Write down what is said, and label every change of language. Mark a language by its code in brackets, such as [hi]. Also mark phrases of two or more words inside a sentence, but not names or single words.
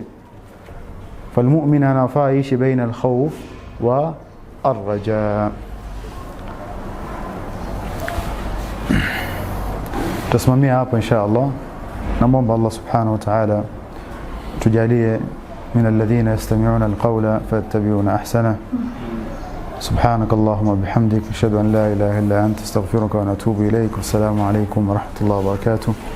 [ar] Falmu'min [sw] anafaa ishi [ar] بين الخوف والرجاء. [sw] Tusimamia hapa [ar] إن شاء الله. [sw] Naomba [ar] الله سبحانه وتعالى [sw] tujalie [ar] من الذين يستمعون القول فيتبعون أحسن. سبحانك اللهم وبحمدك، أشهد أن لا إله إلا أنت، استغفرك ونتوب إليك. والسلام عليكم ورحمة الله وبركاته.